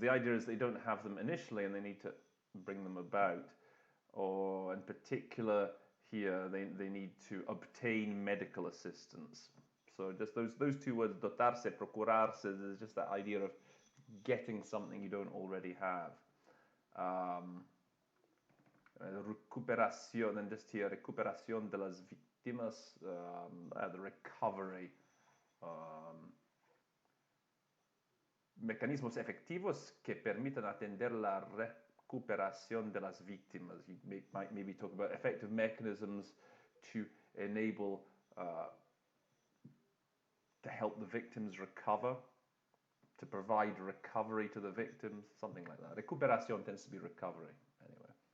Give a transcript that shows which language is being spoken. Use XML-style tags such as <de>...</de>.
<en>The idea is they don't have them initially and they need to bring them about. Or, in particular, here, they need to obtain medical assistance. So just those two words,</en> <es>dotarse, procurarse,</es> <en>is just that idea of getting something you don't already have. Recuperación, and just here,</en> <es>recuperación de las víctimas,</es> <en>the recovery.</en> <es>Mecanismos efectivos que permitan atender la recuperación de las víctimas.</es> <en>You might maybe talk about effective mechanisms to enable, to help the victims recover, to provide recovery to the victims, something like that. Recuperación tends to be recovery, anyway.</en>